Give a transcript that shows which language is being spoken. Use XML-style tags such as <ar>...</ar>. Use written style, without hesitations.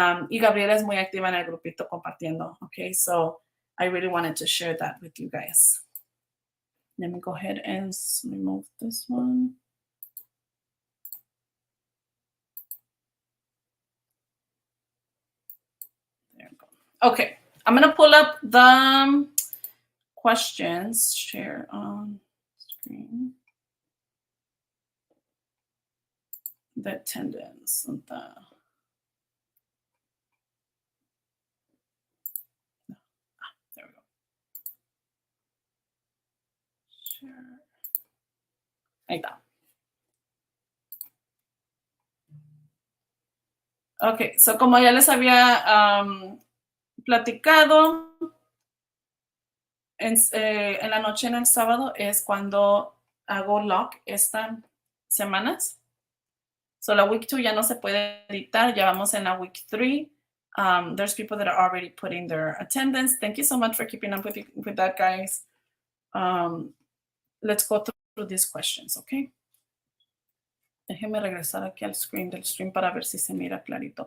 <es>Y Gabriela es muy activa en el grupito compartiendo.</es> <en>Okay, so I really wanted to share that with you guys. Let me go ahead and remove this one. There we go. Okay, I'm going to pull up the questions. Share on screen. The attendance. There we go.</en> <es>Share. Ahí está. Ok, so como ya les había platicado, en la noche en el sábado es cuando hago lock estas semanas. So la week 2 ya no se puede editar, ya vamos en la week 3.</es> <en>There's people that are already putting their attendance. Thank you so much for keeping up with that, guys. Let's go through these questions, okay?</en> <es>Déjenme regresar aquí al screen del stream para ver si se mira clarito.</es>